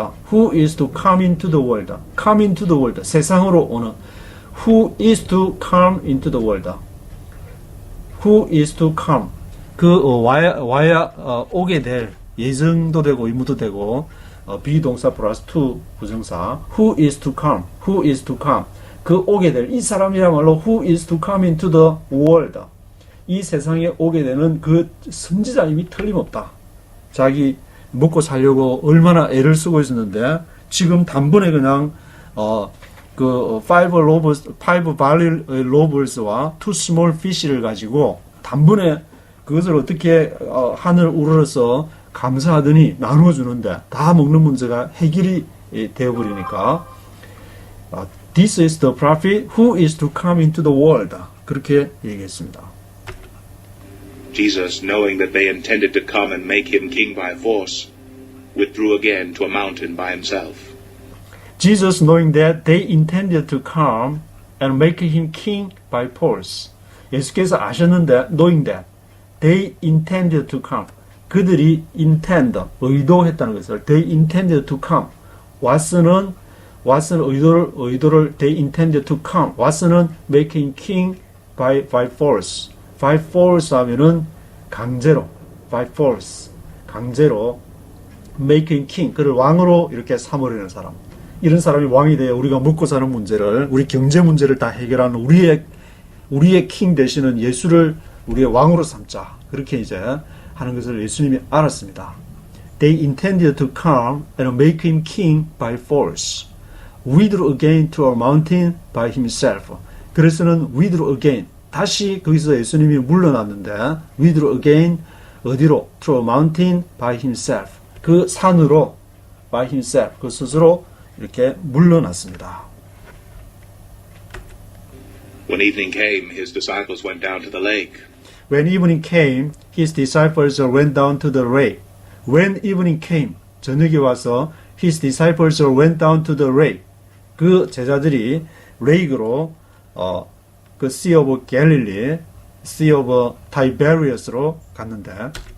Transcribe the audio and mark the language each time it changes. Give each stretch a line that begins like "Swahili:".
English: Who is to come into the world. Come into the world.
Korean: 세상으로 오는.
English: Who is to come into the world. Who is to come.
Korean: 와야 오게 될 예정도 되고 의무도 되고 비동사 플러스 to 부정사.
English: Who is to come. Who is to come.
Korean: 그 오게 될 이 사람이야말로
English: who is to come into the world.
Korean: 이 세상에 오게 되는 그 선지자임이 틀림없다. 자기 먹고 살려고 얼마나 애를 쓰고 있었는데 지금 단번에 그냥 그 5 barley loaves와 2 small fish를 가지고 단번에 그것을 어떻게 하늘 우러러서 감사하더니 나눠주는데 다 먹는 문제가 해결이 되어버리니까
English: This is the prophet who is to come into the world.
Korean: 그렇게 얘기했습니다.
English: Jesus, knowing that they intended to come and make him king by force, withdrew again to a mountain by himself. Jesus, knowing that they intended to come and make him king by force.
Korean: 예수께서 아셨는데,
English: knowing that they intended to come. 그들이 intend,
Korean: 의도했다는 것을
English: they intended to come.
Korean: 왓슨은 의도를
English: they intended to come. 왓슨은 make him king by force.
Korean: by force 하면은 강제로, by force, 강제로
English: make him king,
Korean: 그를 왕으로 이렇게 삼으려는 사람. 이런 사람이 왕이 되어 우리가 먹고 사는 문제를, 우리 경제 문제를 다 해결하는 우리의 king 되시는 예수를 우리의 왕으로 삼자. 그렇게 이제 하는 것을 예수님이 알았습니다.
English: They intended to come and make him king by force. Withdrew again to a mountain by himself. 그래서는 withdrew again.
Korean: 다시 거기서 예수님이 물러났는데
English: withdrew again
Korean: 어디로?
English: To a mountain by himself.
Korean: 그 산으로
English: by himself.
Korean: 그 스스로 이렇게 물러났습니다.
English: When evening came, his disciples went down to the lake. When evening came, his disciples went down to the lake. When evening came,
Korean: 저녁이 와서
English: his disciples went down to the lake.
Korean: 그 제자들이 레이크로 그 Sea of Galilee, Sea of Tiberias로 갔는데